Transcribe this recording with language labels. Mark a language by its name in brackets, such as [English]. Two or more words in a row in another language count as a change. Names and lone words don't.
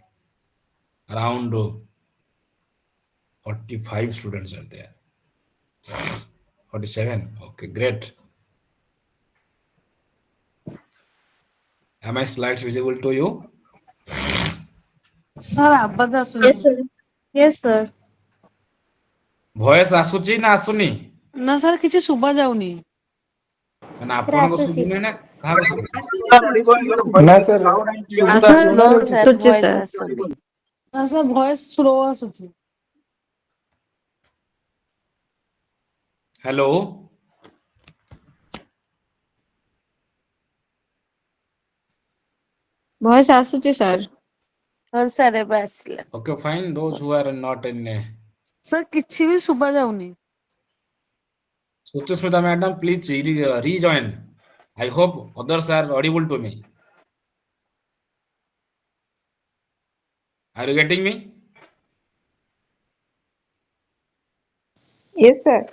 [English] Around 45 students are there. 47. Okay, great. Am I slides visible to you? Sir, [Odia] ଆବାଜ ଆସୁନି। [English] Yes, sir. Yes, sir. [Odia] ଭଏସ ଆସୁଛି ନା ଆସୁନି? ନା ସାର୍ କିଛି ଶୁଭା ଯାଉନି। ମାନେ ଆପଣଙ୍କ ଶୁଭୁନି ନା କାହାକୁ ଶୁଭୁନି? [English] No, sir. Voice ଆସୁନି. [Odia] ନା ସାର୍ ଭଏସ ସ୍ଲୋ ଆସୁଛି। ହ୍ୟାଲୋ ଭଏସ ଆସୁଛି ସାର୍। ହଁ ସାର୍ ଏବେ ଆସିଲା। [English] Okay, fine. Those who are not in. [Odia] ସାର୍ କିଛି ବି ଶୁଭା ଯାଉନି। [English] Suchusmita madam, please rejoin. I hope others are audible to me. Are you getting me? Yes, sir.